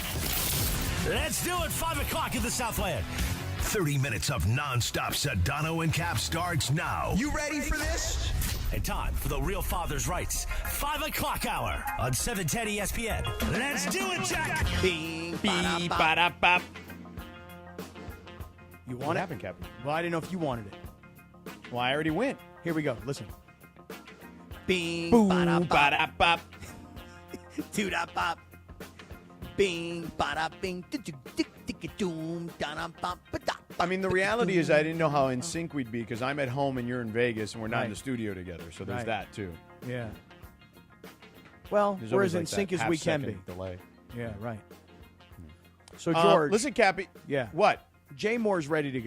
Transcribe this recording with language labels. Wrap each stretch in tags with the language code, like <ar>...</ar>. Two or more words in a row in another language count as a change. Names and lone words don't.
<en>Let's do it, 5 o'clock in the Southland. 30 minutes of non-stop Sedano and Cap starts now. You ready for this? And time for the Real Father's Rights 5 o'clock hour on 710 ESPN. Let's do it, Jack! Bing, Beep, ba-da-bop. You want What it? happened, Captain? Well, I didn't know if you wanted it. Well, I already went. Here we go. Listen. Bing, Boom, ba-da-bop. ba-da-bop. Doo-da-bop. Bing, bada-bing, doom, da-da-bop, ba-da. I mean, the reality is I didn't know how in sync we'd be because I'm at home and you're in Vegas and we're not in Right. the studio together. So there's Right. that, too. Yeah. Well, There's we're always as in like that sync as we can be. half-second delay. Yeah, right. So, George. Listen, Cappy. Yeah. What? Jay Moore's ready to go.</en>